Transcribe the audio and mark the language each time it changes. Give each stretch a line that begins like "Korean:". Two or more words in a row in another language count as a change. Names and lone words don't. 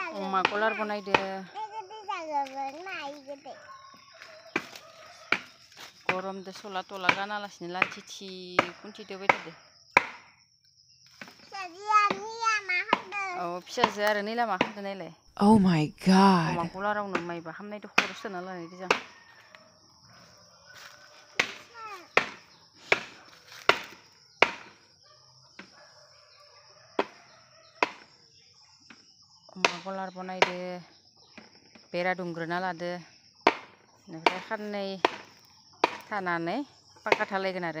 Bodo: अमा गलार बनायदो गरमदो सला तला गानालासिनो लाथि थि खुन्थि दोबाय थादो औ फिसाजो आरो नै लामा खालामदो नायलाय
English: Oh my god.
Bodo: अमा गलारावनो माइबा हामनायदो खर' सोना लानायदो जों अमा गलार बनायदो बेरा दुमग्रोना लादो बेनिफ्राय खाननै थानानै पाक्का ढालायगोन आरो